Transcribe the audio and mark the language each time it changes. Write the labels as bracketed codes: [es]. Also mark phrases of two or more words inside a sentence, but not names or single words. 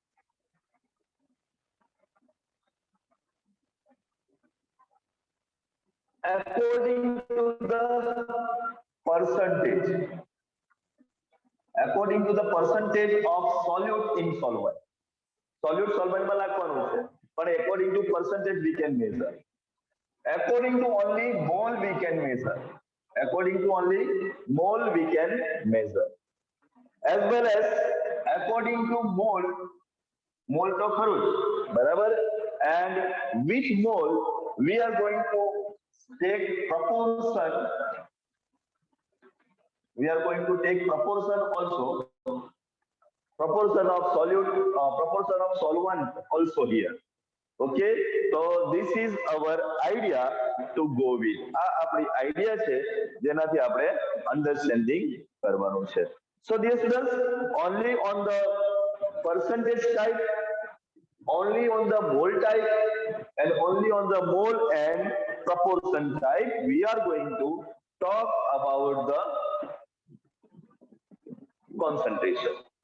[en] According to the percentage of solute in solvent. Solute solvent [gu] માં લખવાનું છે, પણ [en] according to percentage we can measure. According to only mole we can measure. According to only mole we can measure. As well as according to mole [gu] તો ખરું જ, બરાબર? [en] And with mole we are going to take proportion. We are going to take proportion also. Proportion of solute, proportion of solvent also here. Okay, so this is our idea to go with. [gu] આ આપણી આઈડિયા છે જેનાથી આપણે અન્ડરસ્ટેન્ડિંગ કરવાનું છે. [en] So dear students, only on the percentage type, only on the mole type, and only on the mole and proportion type, we are going to talk about the concentration.